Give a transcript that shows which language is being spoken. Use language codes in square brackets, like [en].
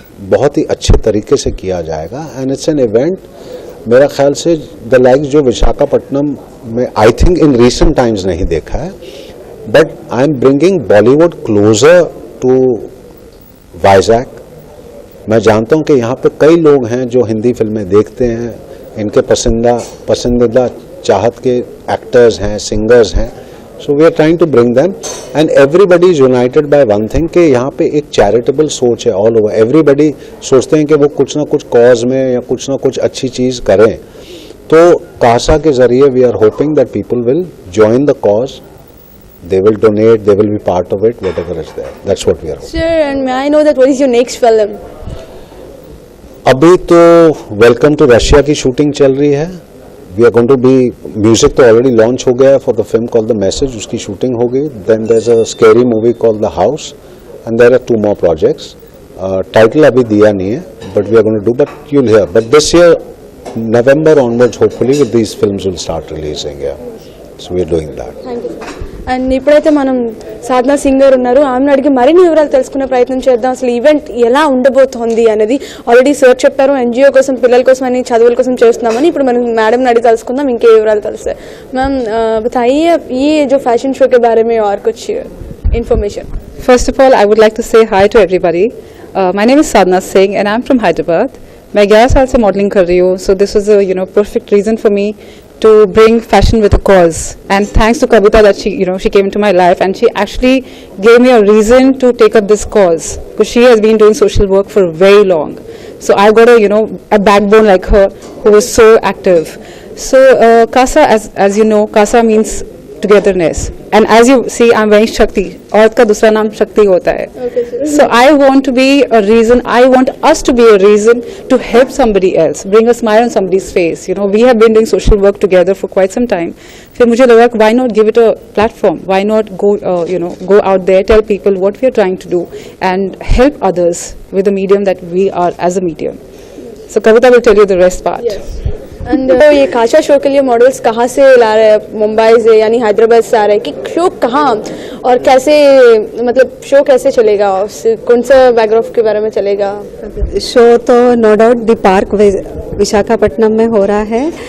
[hi] बहुत ही अच्छे तरीके से किया जाएगा [en] and it's an event [hi] मेरा ख्याल से द लाइक्स जो विशाखापट्टनम में [en] I think in recent times [hi] नहीं देखा है. [en] but I am bringing Bollywood closer to Vizag [hi] मैं जानता हूं कि यहाँ पे कई लोग हैं जो हिंदी फिल्में देखते हैं, इनके पसंदीदा चाहत के एक्टर्स हैं, सिंगर्स हैं. [en] So we are trying to bring them, and everybody is united by one thing [hi] कि यहाँ पे एक चैरिटेबल सोच है [en] all over. [hi] Everybody सोचते हैं कि वो कुछ ना कुछ कॉज में या कुछ ना कुछ अच्छी चीज करें. तो कासा के जरिए [en] we are hoping that people will join the cause. They will donate, they will be part of it, whatever is there. That's what we are hoping. Sure, and may I know that what is your next film? [hi] अभी तो welcome to Russia की shooting चल रही है. [en] we are going to be, music तो already launch [hi] हो गया है [en] for the film called the message, [hi] उसकी शूटिंग हो गई. [en] Then there is a scary movie called the house, and there are 2 more projects. [hi] Title अभी दिया नहीं है, [en] But we are going to do, but you will hear. But this year November onwards, hopefully with these films will start releasing. Yeah, so we are doing that. Thank you. [te] And ఇప్పుడైతే మనం సాధనా సింగ్ గారు ఉన్నారు, ఆమెను అడిగి మరిన్ని వివరాలు తెలుసుకునే ప్రయత్నం చేద్దాం. అసలు ఈవెంట్ ఎలా ఉండబోతోంది అనేది ఆల్రెడీ సార్ చెప్పారు. ఎన్జిఓ కోసం, పిల్లల కోసం అని, చదువుల కోసం చేస్తున్నామని. ఇప్పుడు మనం మేడం అడిగి తెలుసుకుందాం ఇంకే వివరాలు తెలుస్తాయి. [hi] మ్యామ్ बताइए ये जो फैशन शो के बारे में और कुछ information. [en] First of all, I would like to say hi to everybody. My name is Sadhana Singh and I'm from Hyderabad. [hi] मैं 11 साल से मॉडलिंग कर रही हूँ, [en] so this was a perfect reason for me to bring fashion with a cause. And thanks to Kavita that she came into my life and she actually gave me a reason to take up this cause, because she has been doing social work for very long. So I got a backbone like her who was so active. So Kasa, as you know, Kasa means togetherness, and as you see, I'm wearing Shakti. [hi] औरत का दूसरा नाम शक्ति होता है. [en] So I want to be a reason. I want us to be a reason to help somebody else, bring a smile on somebody's face. We have been doing social work together for quite some time. [hi] फिर मुझे लगा [en] why not give it a platform? Why not go out there, tell people what we are trying to do, and help others with the medium that we are as a medium. So Kavita will tell you the rest part. Yes. [hi] And ये काशा show के लिए models कहाँ से ला रहे हैं? मुंबई से यानी हैदराबाद से आ रहे हैं कि शो कहाँ और कैसे, मतलब शो कैसे चलेगा, कौन सा बैकग्राउंड के बारे में चलेगा? शो तो no doubt the park Visakhapatnam में हो रहा है.